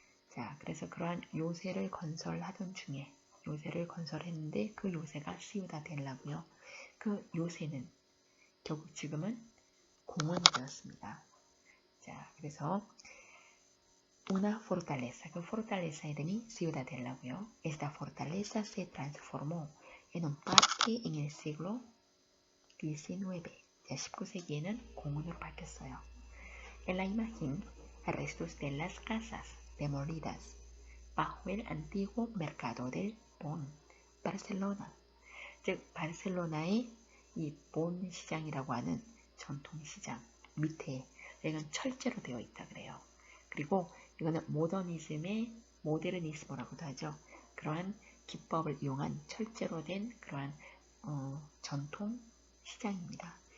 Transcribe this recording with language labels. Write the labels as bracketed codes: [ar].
[ko] 자, 그래서 그러한 요새를 건설하던 중에 요새를 건설했는데 그 요새가 시우다델라고요. 그 요새는 결국 지금은 공원이 되었습니다. 자, 그래서 [es] una fortaleza, [ko] 그 fortaleza 이름이 시우다델라고요. [es] Esta fortaleza se transformó en un parque en el siglo XIX. [ko] 자, 19세기에는 공원으로 바뀌었어요. [es] En la imagen, restos de las casas demolidas bajo el antiguo mercado del Bon, Barcelona. [ko] 즉, 바르셀로나의 이 본 시장이라고 하는 전통 시장 밑에 이건 철제로 되어 있다 그래요. 그리고 이거는 모더니즘이라고도 하죠. 그러한 기법을 이용한 철제로 된 그러한 전통 시장입니다.